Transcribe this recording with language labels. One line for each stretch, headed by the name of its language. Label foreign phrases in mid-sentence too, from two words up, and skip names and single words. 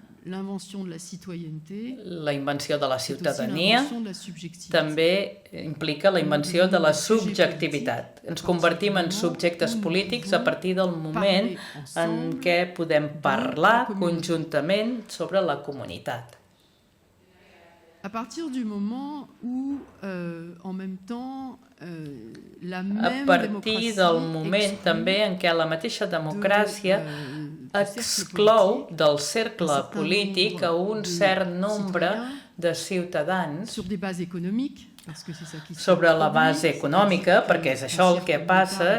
Catalan: La invenció de la ciutadania també implica la invenció de la subjectivitat. Ens convertim en subjectes polítics a partir del moment en què podem parlar conjuntament sobre la comunitat.
French: À partir du moment où, en même temps, la même
Catalan: a partir del moment també en què la mateixa democràcia exclou del cercle polític a un cert nombre de ciutadans sobre la base econòmica, perquè és això el que passa.